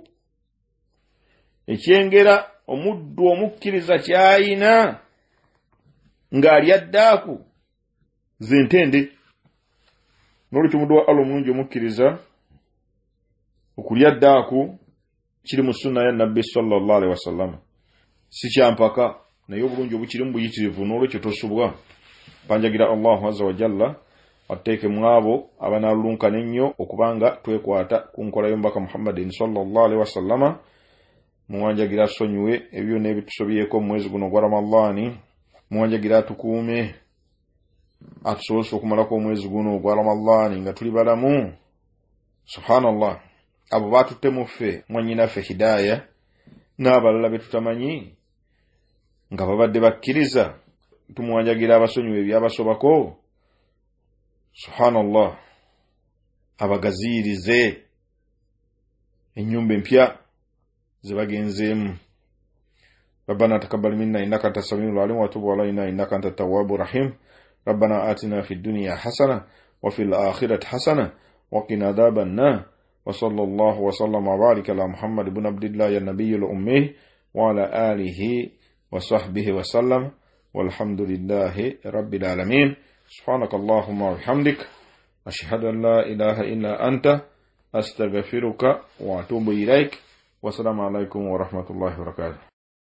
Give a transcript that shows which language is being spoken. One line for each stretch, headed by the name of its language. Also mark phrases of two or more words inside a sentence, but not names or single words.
Ganda: Ekyengera omuddu omukkiriza kyayina ng'alya ddaaku zentende. N'olwekyo omuddu wa Allah omulungi omukkiriza okulya ddaaku kiri mu sunna ya nabbi
Arabic: صلى الله عليه وسلم.
Ganda: Si kyampaka naye obulungi obukirimu buyitirivu, n'olwekyo tosubwa. Panjagira
Arabic: الله عز وجل
Ganda: atteeke mu abo abanaalulunkana ennyo okubanga twekwata ku nkola y'omubaka Muhammadin
Arabic: صلى الله عليه وسلم.
Ganda: Muwanjagira asonyiwe ebyo n'ebitusobyeko mu mwezi guno gwa Ramadhaani. Muwanjagira atukuume atusobose okumalako omwezi guno gwa Ramadhaani nga tuli balamu. Subhanallah. Abo batutte mu ffe mwannyinaffe hidaya n'abalala be tutamanyi nga babadde bakkiriza, tumuwanjagira abasonyiwe ebyabasobako. Subhanallah. Abagaziirize ennyumba empya zibagenzeemu.
Arabic: ربنا تقبل منا إنك أنت السميع العليم وتب علينا إنك أنت التواب الرحيم. ربنا آتنا في الدنيا حسنة وفي الآخرة حسنة وقنا عذاب النار. وصلى الله وسلم وبارك على محمد بن عبد الله يا النبي الأمي وعلى آله وصحبه وسلم والحمد لله رب العالمين. سبحانك اللهم وبحمدك أشهد أن لا إله إلا أنت أستغفرك وأتوب إليك. والسلام عليكم ورحمة الله وبركاته.